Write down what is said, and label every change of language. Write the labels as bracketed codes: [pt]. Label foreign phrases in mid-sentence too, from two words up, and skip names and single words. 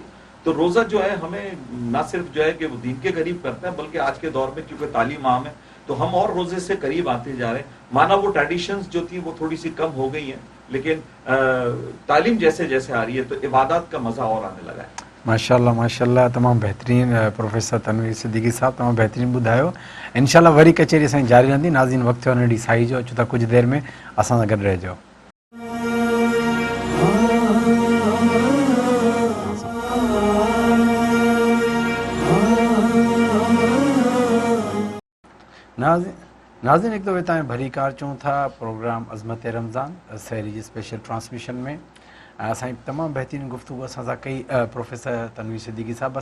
[ur] تو روزہ جو ہے ہمیں نہ صرف جو ہے کہ وہ دین کے قریب کرتا ہے, بلکہ آج کے دور میں کیونکہ تعلیم عام ہے تو ہم اور روزے سے قریب آتے جا رہے ہیں. مانا وہ ٹریڈیشنز جو تھی وہ تھوڑی سی کم ہو گئی ہیں, لیکن تعلیم جیسے جیسے آ رہی ہے تو عبادات کا مزہ اور آنے لگا ہے. ماشاءاللہ تمام بہترین پروفیسر تنویر صدیقی صاحب تمام بہترین ॿुधायो. [sd] इंशाल्लाह वरी कचेरी असांजी जारी रहंदी. नाज़रीन, वक़्तु थियो नंढी साई जो, अचो था कुझु देरि में असां सां गॾु रहिजो. नाज़रीन, हिकु दफ़े तव्हां भरी कार चऊं था प्रोग्राम अज़मत रमज़ान सहरी जी [en] special transmission [sd] में असां तमामु बहितरीन गुफ़्तगू असां सां कई प्रोफेसर तनवीर सिद्दीकी साहब.